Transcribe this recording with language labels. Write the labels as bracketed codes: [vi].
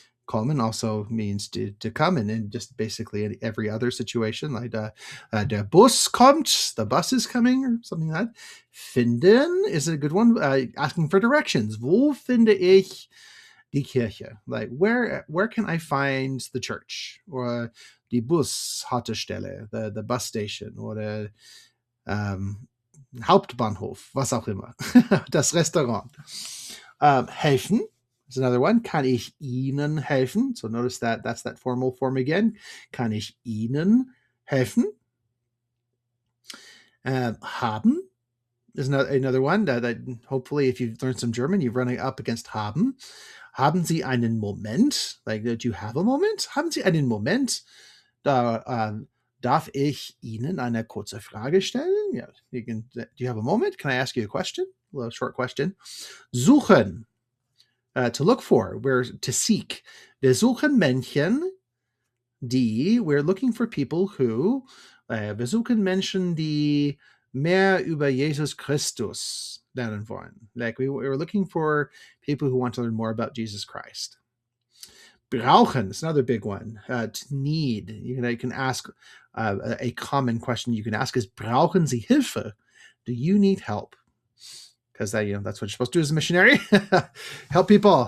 [en] Kommen also means to come, and in just basically in every other situation, like [de] der Bus kommt, [en] the bus is coming, or something like that. Finden is a good one, asking for directions. [de] Wo finde ich die Kirche? [en] Like, where can I find the church? [de] Or die Bushaltestelle, [en] the bus station, [de] oder Hauptbahnhof, was auch immer. [en] Das Restaurant. Helfen is another one. [de] Kann ich Ihnen helfen? [en] So notice that that's that formal form again. [de] Kann ich Ihnen helfen? [en] Haben is another one that hopefully, if you've learned some German, you're running up against haben. [de] Haben Sie einen Moment? [en] Like, do you have a moment? [de] Haben Sie einen Moment? Darf ich Ihnen eine kurze Frage stellen? [en] Yeah, do you have a moment? Can I ask you a question? A little short question. Suchen. To look for. We're to seek. [de] Wir suchen Menschen, die, [en] we're looking for people who, [de] wir suchen Menschen, die mehr über Jesus Christus lernen wollen. [en] Like, we're looking for people who want to learn more about Jesus Christ. Brauchen is another big one. To need. You can ask a common question you can ask is, [de] brauchen Sie Hilfe? [en] Do you need help? Because that's what you're supposed to do as a missionary. Help people.